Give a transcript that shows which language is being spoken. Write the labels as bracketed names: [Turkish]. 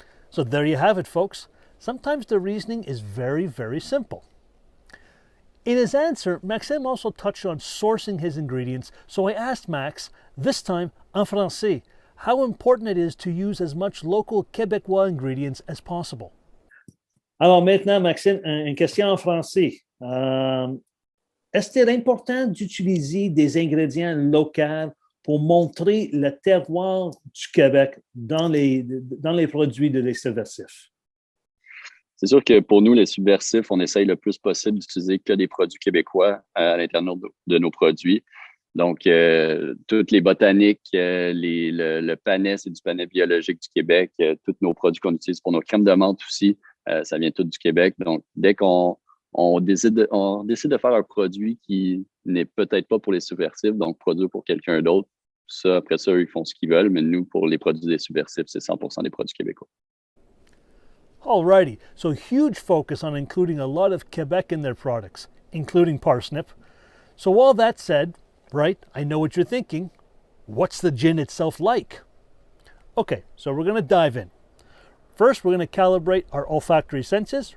[English] So there you have it, folks. Sometimes the reasoning is very, very simple. In his answer, Maxime also touched on sourcing his ingredients, so I asked Max, this time [French] en français, [English] how important it is to use as much local Québécois ingredients as possible. [French] Alors maintenant, Maxime, une question en français. Est-ce important d'utiliser des ingrédients locaux pour montrer le terroir du Québec dans les produits de les subversifs? C'est sûr que pour nous, les subversifs, on essaye le plus possible d'utiliser que des produits québécois à l'intérieur de nos produits. Donc, toutes les botaniques, le panais, c'est du panais biologique du Québec. Tous nos produits qu'on utilise pour nos crèmes de menthe aussi, ça vient tout du Québec. Donc, dès qu'on décide de faire un produit qui n'est peut-être pas pour les subversifs, donc produire pour quelqu'un d'autre, après ça, eux, ils font ce qu'ils veulent. Mais nous, pour les produits des subversifs, c'est 100% des produits québécois. [English] Alrighty, so huge focus on including a lot of Quebec in their products, including parsnip. So all that said, right, I know what you're thinking. What's the gin itself like? Okay, so we're going to dive in. First, we're going to calibrate our olfactory senses.